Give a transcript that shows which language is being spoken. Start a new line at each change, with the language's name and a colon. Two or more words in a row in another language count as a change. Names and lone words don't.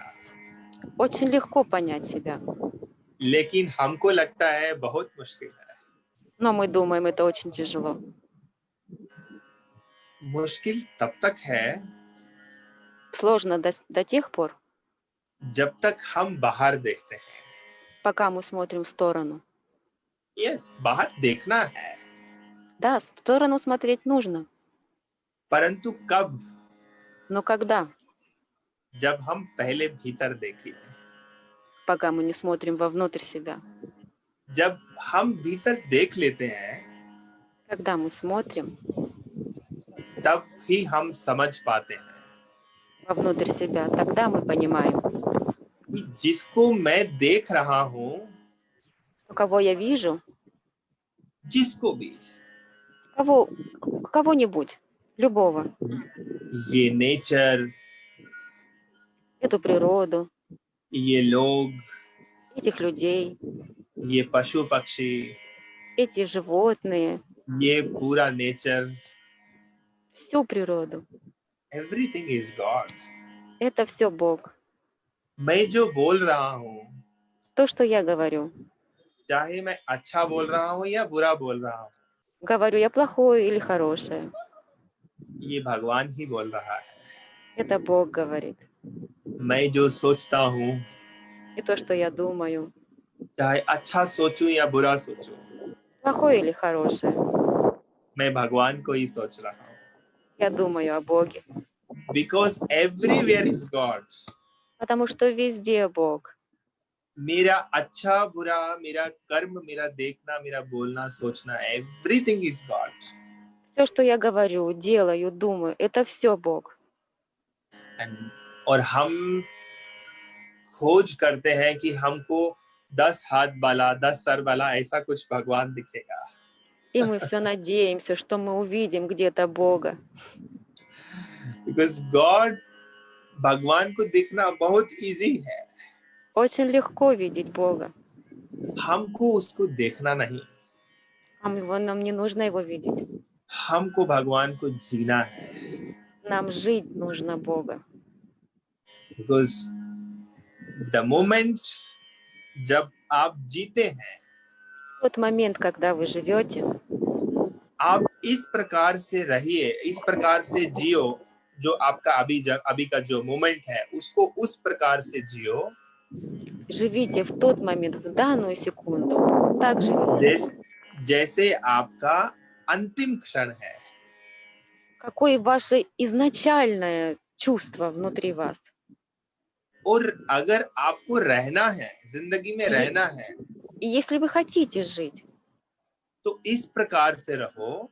Russian: Очень легко понять себя,
Hindi: लेकिन हमको लगता है बहुत मुश्किल है।
Russian: но мы думаем, это очень тяжело.
Hindi: मुश्किल तब तक है
Russian: Сложно до тех пор,
Hindi: जब तक हम बाहर देखते हैं।
Russian: пока мы смотрим в сторону.
Hindi: यस, बाहर देखना है,
Russian: Да, в сторону смотреть нужно,
Hindi: परंतु कब?
Russian: но когда?
Hindi: जब हम पहले भीतर देख लें।
Russian: Пока мы не смотрим вовнутрь себя.
Hindi: जब हम भीतर देख लेते हैं,
Russian: Когда мы смотрим
Hindi: तब ही हम समझ पाते हैं
Russian: вовнутрь себя, тогда мы понимаем,
Hindi: कि जिसको मैं देख रहा हूँ,
Russian: что кого я вижу,
Hindi: जिसको भी,
Russian: кого-нибудь, любого,
Hindi: ये नेचर,
Russian: эту природу,
Hindi: ये लोग,
Russian: этих людей,
Hindi: ये पशु पक्षी,
Russian: эти животные,
Hindi: ये पूरा नेचर,
Russian: всю природу.
English: everything is God.
Russian: Это все Бог.
Hindi: मैं जो बोल रहा हूँ,
Russian: То, что я говорю.
Hindi: चाहे मैं अच्छा बोल रहा हूँ या बुरा बोल रहा हूँ,
Russian: Говорю я плохое или хорошее.
Hindi: ये भगवान ही बोल रहा है।
Russian: Это Бог говорит.
Hindi: मैं जो सोचता हूँ,
Russian: И то, что я думаю,
Hindi: चाहे अच्छा सोचूं या बुरा सोचूं,
Russian: плохое или хорошее,
Hindi: मैं भगवान को ही सोच रहा हूँ।
Russian: я думаю о Боге.
English: Because everywhere is God.
Russian: Потому что везде Бог.
Hindi: मेरा अच्छा बुरा, मेरा कर्म, मेरा देखना, मेरा बोलना, सोचना,
English: everything is God.
Russian: Все, что я говорю, делаю, думаю, это все Бог.
Hindi: और हम खोज करते हैं कि हमको 10 हाथ वाला, 10 सर वाला ऐसा कुछ भगवान दिखेगा।
Russian: И мы все надеемся, что мы увидим где-то Бога.
English: Because God,
Hindi: भगवान को दिखना बहुत easy है।
Russian: Очень легко видеть Бога.
Hindi: हमको उसको देखना नहीं,
Russian: Нам не нужно его видеть.
Hindi: हमको भगवान को जीना है।
Russian: Нам жить нужно Бога.
English: Because the moment
Hindi: जब आप जीते हैं,
Russian: В тот момент, когда вы живете,
Hindi: आप इस प्रकार से रहिए, इस प्रकार से जियो, जो आपका अभी का जो मोमेंट है उसको उस प्रकार से जियो
Russian: живите в тот момент, в данную секунду. Так живите.
Hindi: जैसे आपका अंतिम क्षण है।
Russian: Какое ваше изначальное чувство внутри вас?
Hindi: और अगर आपको रहना है, जिंदगी में रहना है,
Russian: И если вы хотите жить,
Hindi: तो इस प्रकार से रहो